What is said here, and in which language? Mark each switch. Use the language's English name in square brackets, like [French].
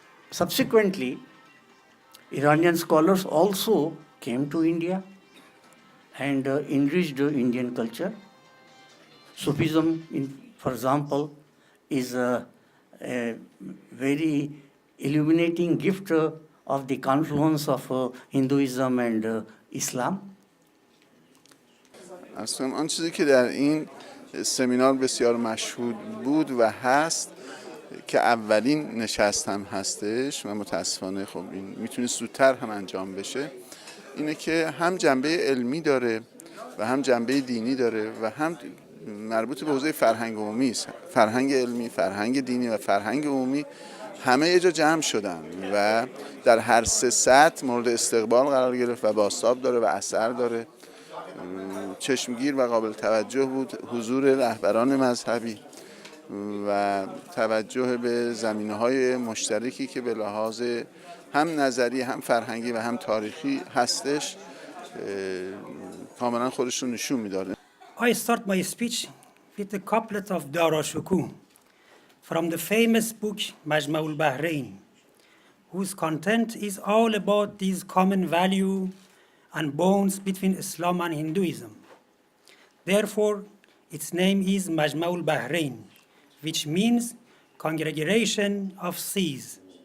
[English] Subsequently, Iranian scholars also came to India and enriched Indian culture. Sufism, for example, is a very illuminating gift of the confluence of Hinduism and Islam. [Persian] اصلا آن چیزی که در این سمینار بسیار مشهود بود و هست که اولین نشست هم هستش و متاسفانه خب این میتونه زودتر هم انجام بشه، اینه که هم جنبه علمی داره و هم جنبه دینی داره و هم مربوط به حوزه فرهنگ عمومی است. فرهنگ علمی، فرهنگ دینی و فرهنگ عمومی همه یه جا جمع شدن و در هر 3 سطح مورد استقبال قرار گرفت و بازتاب داره و اثر داره. چشمگیر و قابل توجه بود حضور رهبران مذهبی و توجه به زمینه‌های مشترکی که به لحاظ هم نظری هم فرهنگی و هم تاریخی هستش کاملا خودش رو نشون میداره. [English] I start my speech with a couplet of Darashuku from the famous book Majma'ul Bahrain, whose content is all about these common value and bonds between Islam and Hinduism. Therefore, its name is Majma'ul Bahrain, which means congregation of seas.